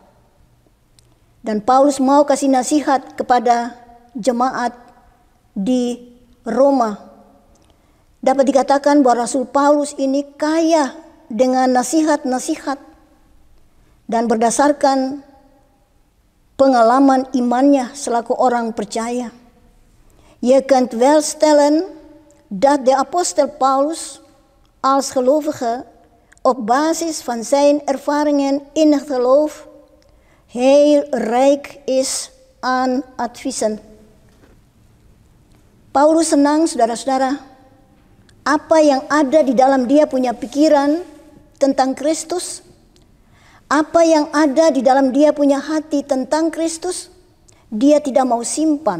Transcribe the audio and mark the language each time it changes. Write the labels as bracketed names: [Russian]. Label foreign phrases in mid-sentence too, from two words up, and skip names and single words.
[Indonesian] Dan Paulus mau kasih nasihat kepada jemaat di Roma. Dapat dikatakan bahwa Rasul Paulus ini kaya dengan nasihat-nasihat dan berdasarkan pengalaman imannya selaku orang percaya. [Dutch] Je kunt wel stellen dat de apostel Paulus als gelovige op basis van zijn ervaringen in het geloof heel rijk is aan adviezen. [Indonesian] Paulus senang, saudara-saudara, apa yang ada di dalam dia punya pikiran tentang Kristus, apa yang ada di dalam dia punya hati tentang Kristus, dia tidak mau simpan.